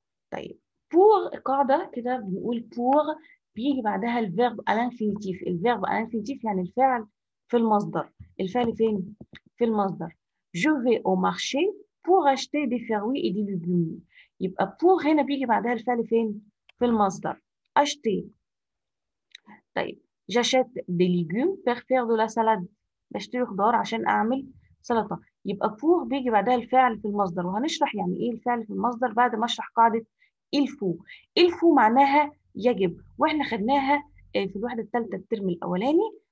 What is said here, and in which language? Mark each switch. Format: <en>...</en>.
<ar>طيب pour قاعدة كده بنقول pour بيجي بعدها الفيرب</ar> <fr>à l'infinitif.</fr> <ar>الفيرب</ar> <fr>à l'infinitif</fr> <ar>يعني الفعل في المصدر. الفعل فين؟ في المصدر.</ar> <fr>Je vais au marché pour acheter des fruits et des légumes.</fr> <ar>يبقى pour هنا بيجي بعدها الفعل فين؟ في المصدر. acheter. طيب</ar> <fr>j'achète des légumes pour faire de la salade.</fr> <ar>بشتري خضار عشان أعمل سلطة. يبقى pour بيجي بعدها الفعل في المصدر، وهنشرح يعني إيه الفعل في المصدر بعد ما أشرح قاعدة il faut. il faut معناها يجب، وإحنا خدناها في الوحدة الثالثة الترم الأولاني.</ar>